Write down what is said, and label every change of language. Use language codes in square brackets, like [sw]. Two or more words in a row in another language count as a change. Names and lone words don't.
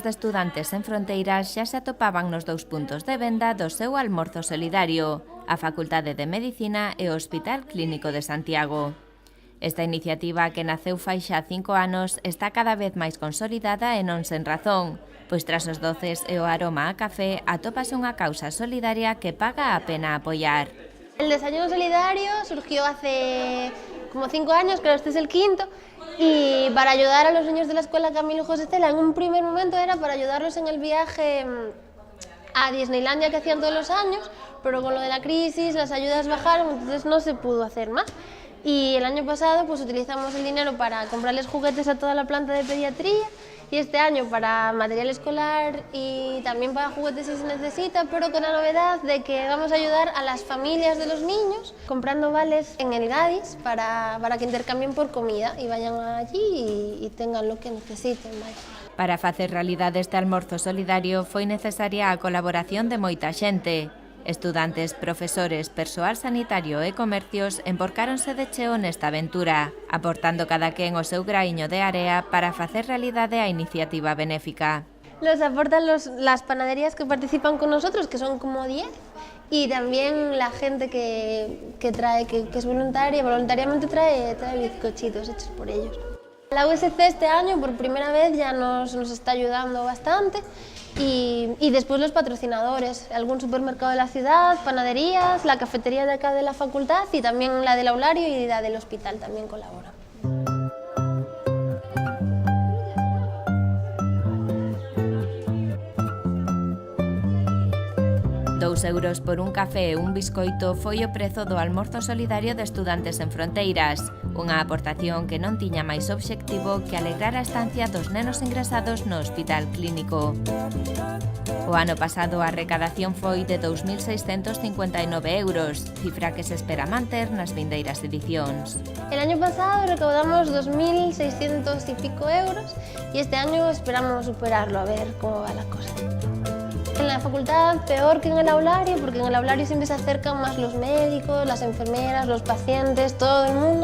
[gl] de Estudantes en Fronteiras xa se atopaban nos dous puntos de venda do seu almorzo solidario, a Facultade de Medicina e o Hospital Clínico de Santiago. Esta iniciativa, que naceu fai xa 5 anos, está cada vez máis consolidada e non sen razón, pois tras os doces e o aroma a café atópase unha causa solidaria que paga a pena apoiar. [es] El desayuno solidario surgió hace como 5 años, creo que este es el quinto, y para ayudar a los niños de la escuela Camilo José Cela, en un primer momento era para ayudarlos en el viaje a Disneylandia que hacían todos los años, pero con lo de la crisis las ayudas bajaron, entonces no se pudo hacer más. Y el año pasado pues utilizamos el dinero para comprarles juguetes a toda la planta de pediatría y este año para material escolar y también para juguetes si se necesita, pero con la novedad de que vamos a ayudar a las familias de los niños comprando vales en el Gadis para que intercambien por comida y vayan allí y tengan lo que necesiten. Vaya. [gl] Para facer realidade este almorzo solidario foi necesaria a colaboración de moita xente. Estudantes, profesores, persoal sanitario e comercios emborcáronse de cheo nesta aventura, aportando cada quen o seu graíño de area para facer realidade a iniciativa benéfica. [es] Los aportan las panaderías que participan con nosotros, que son como 10, y también la gente que es voluntaria, voluntariamente trae bizcochitos hechos por ellos. La USC este año por primera vez ya nos está ayudando bastante. Y después los patrocinadores, algún supermercado de la ciudad, panaderías, la cafetería de acá de la facultad y también la del aulario y la del hospital también colaboran. [gl] €2 por un café e un biscoito foi o prezo do almorzo solidario de Estudantes en Fronteiras, unha aportación que non tiña máis obxectivo que alegrar a estancia dos nenos ingresados no Hospital Clínico. O ano pasado a recadación foi de €2.659, cifra que se espera manter nas vindeiras edicións. [es] El año pasado recaudamos 2.600 y pico euros y este año esperamos superarlo, a ver cómo va la cosa. En la facultad peor que en el aulario, porque en el aulario siempre se acercan más los médicos, las enfermeras, los pacientes, todo el mundo.